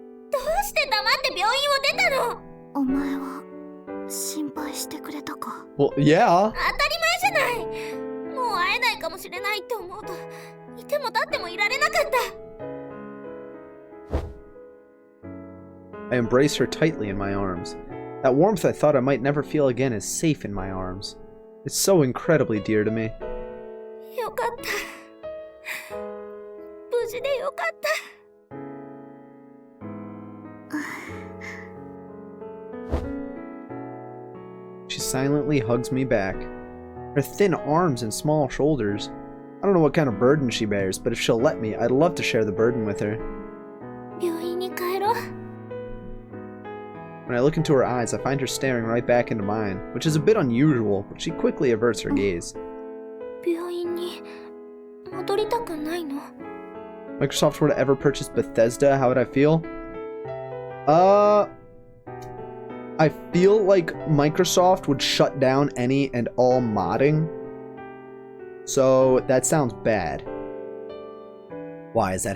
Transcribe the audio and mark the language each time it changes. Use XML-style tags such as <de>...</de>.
<ja>どうして黙って病院を出たの？お前は心配してくれたか？</ja> <en>Well, yeah.</en> <ja>当たり前じゃない。もう会えないかもしれないって思うと、いても立ってもいられなかった。</ja> <en>I embrace her tightly in my arms. That warmth I thought I might never feel again is safe in my arms. It's so incredibly dear to me.</en> <ja>よかった。無事でよかった。</ja> <en>She silently hugs me back. Her thin arms and small shoulders. I don't know what kind of burden she bears, but if she'll let me, I'd love to share the burden with her.</en> <ja>病院に帰ろう。</ja> <en>When I look into her eyes, I find her staring right back into mine, which is a bit unusual, but she quickly averts her gaze.</en> <ja>病院に戻りたくないの？</ja> <en>Microsoft were to ever purchase Bethesda, how would I feel? I feel like Microsoft would shut down any and all modding. So that sounds bad. Why is that</en>